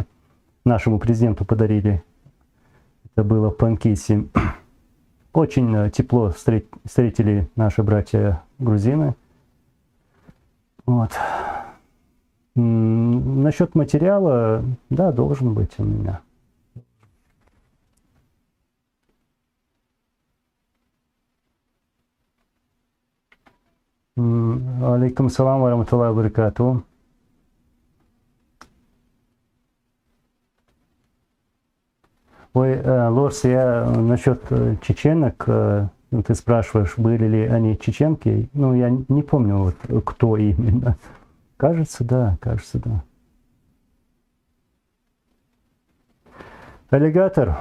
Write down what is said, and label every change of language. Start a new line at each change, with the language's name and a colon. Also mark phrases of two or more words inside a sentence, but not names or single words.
Russian: Нашему президенту подарили. Это было в Панкиси. Очень тепло встретили наши братья грузины. Вот. Насчет материала, да, должен быть у меня.
Arabic: عليكم السلام ورحمة الله وبركاته.
Russian: Ой, Лорс, я насчет чеченок, ты спрашиваешь, были ли они чеченки, ну, я не помню, вот, кто именно. Кажется, да, кажется, да. Аллигатор.